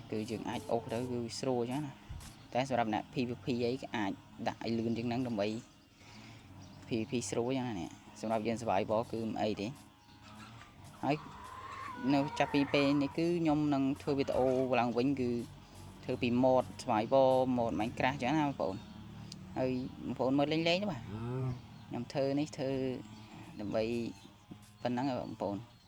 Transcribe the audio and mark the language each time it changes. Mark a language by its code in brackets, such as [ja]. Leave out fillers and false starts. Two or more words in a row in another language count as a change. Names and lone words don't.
[km] គឺយើងអាចអូសទៅគឺស្រួលចឹងណាតែសម្រាប់អ្នក PVP អីក៏អាចដាក់ឲ្យលឿនជាងហ្នឹងដើម្បី PVP ស្រួលចឹងណានេះសម្រាប់យើង survival គឺមិនអីទេហើយនៅចាប់ពីពេលនេះគឺខ្ញុំនឹងធ្វើវីដេអូឡើងវិញគឺធ្វើពី [en] mod survival mod Minecraft [km] ចឹងណាបងប្អូនហើយបងប្អូនមើលលេងទៅបាទខ្ញុំធ្វើនេះធ្វើដើម្បីប៉ុណ្ណឹងបងប្អូន